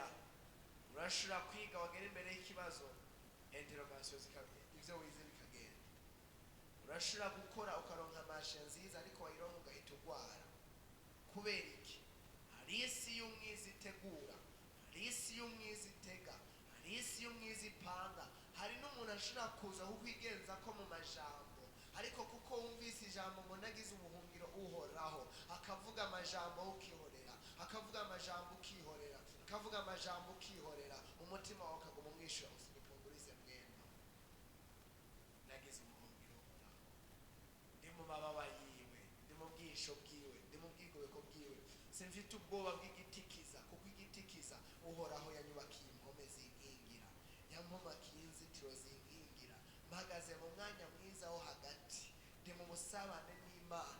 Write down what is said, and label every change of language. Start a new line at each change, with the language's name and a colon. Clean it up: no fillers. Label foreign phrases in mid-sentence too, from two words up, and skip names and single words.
Rundi: Urashobora kwiga wagera imbere y'ikibazo interrogation zikagenda, ibyo wize bikagenda. Urashobora gukora ukaronka mashe nziza ariko wayironka ugahita urwara. Kubera iki? Hari isi y'umwiza itegura, hari isi y'umwiza itega, hari isi y'umwiza ipanga. Hari n'umuntu ashobora kuza kukwigenza ko mu majambo, ariko kuko wumvise ijambo ngo nagize ubuhungiro uhoraho, akavuga amajambo ukihorera, akavuga amajambo ukihorera, akavuga amajambo ukihorera, umutima wawe ukaguma umwishyura usibipungurize mwema. Nagize ubuhungiro uhoraho, ndi mu mababa yiwe, ndi mu bwisho bwiwe, ndi mu bwigobeko bwiwe, simfite ubwoba bw'igitikiza, kuko igitikiza uhoraho yanyubakiye impome zinkingira, yampomakiye inzitiro zinkingira, mpagaze mu mwanya mwiza wo hagati, ndi mu busabane n'Imana.